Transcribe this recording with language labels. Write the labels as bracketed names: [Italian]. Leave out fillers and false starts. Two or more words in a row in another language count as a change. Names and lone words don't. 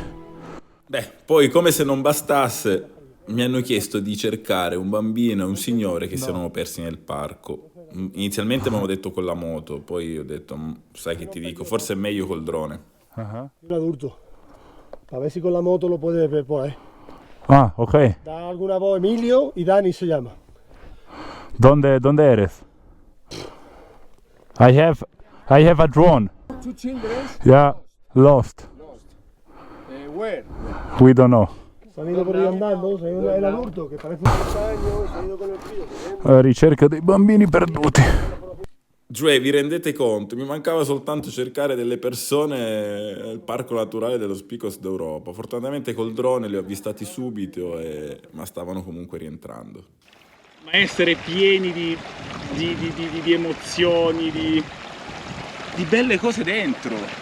[Italian] Beh, poi come se non bastasse, mi hanno chiesto di cercare un bambino e un signore che si erano persi nel parco. Inizialmente mi hanno detto con la moto, poi ho detto, sai che ti dico, forse è meglio col drone. [Spanish] Un adulto. A ver si con la moto lo puedes ver por ahí. Ah, ok. Da alguna voz Emilio y Dani se llama. ¿Dónde eres? [English] I have a drone. 2 children. Yeah, lost. Where? We don't know. [Spanish] Se han ido por ahí andando, se ha ido el adulto que parece un extraño, se ha ido con el crío. [Italian] Ricerca dei bambini perduti. Cioè, vi rendete conto? Mi mancava soltanto cercare delle persone al parco naturale dello Picos d'Europa. Fortunatamente col drone li ho avvistati subito, ma stavano comunque rientrando. Ma essere pieni di emozioni, di belle cose dentro.